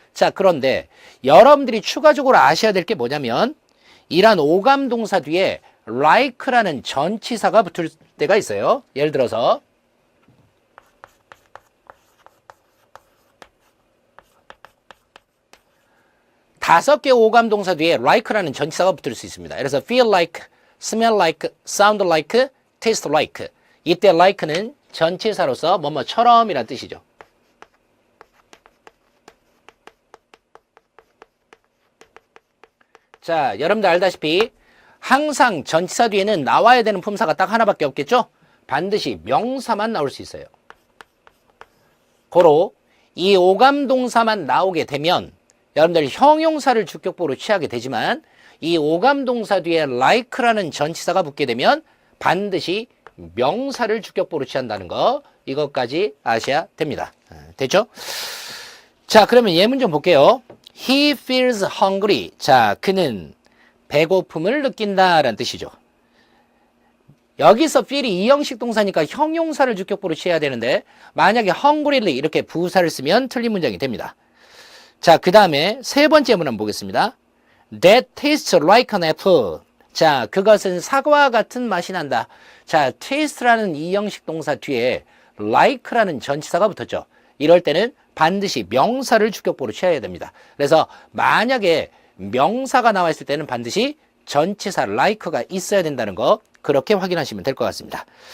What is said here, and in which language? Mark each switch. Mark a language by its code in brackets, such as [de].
[ko] 자, 그런데 여러분들이 추가적으로 아셔야 될 게 뭐냐면 이란 오감 동사 뒤에 like라는 전치사가 붙을 때가 있어요. 예를 들어서 다섯 개 오감 동사 뒤에 like라는 전치사가 붙을 수 있습니다. 그래서 feel like, [en] smell like, sound like, taste like. [ko] 이때 like는 전치사로서 뭐뭐처럼이란 뜻이죠. 자, 여러분들 알다시피 항상 전치사 뒤에는 나와야 되는 품사가 딱 하나밖에 없겠죠? 반드시 명사만 나올 수 있어요. 고로 이 오감동사만 나오게 되면 여러분들 형용사를 주격보로 취하게 되지만 이 오감동사 뒤에 like라는 전치사가 붙게 되면 반드시 명사를 주격보로 취한다는 거, 이것까지 아셔야 됩니다. 됐죠? 자, 그러면 예문 좀 볼게요. [en] He feels hungry. [ko] 자, 그는 배고픔을 느낀다라는 뜻이죠. 여기서 feel이 이형식 동사니까 형용사를 주격보로 취해야 되는데 만약에 hungryly 이렇게 부사를 쓰면 틀린 문장이 됩니다. 자, 그 다음에 세 번째 예문 한번 보겠습니다. [en] That tastes like an apple. [ko] 자, 그것은 사과와 같은 맛이 난다. 자, taste라는 이형식 동사 뒤에 like라는 전치사가 붙었죠. 이럴 때는 반드시 명사를 주격보로 취해야 됩니다. 그래서 만약에 명사가 나와 있을 때는 반드시 전치사 like가 있어야 된다는 거, 그렇게 확인하시면 될 것 같습니다.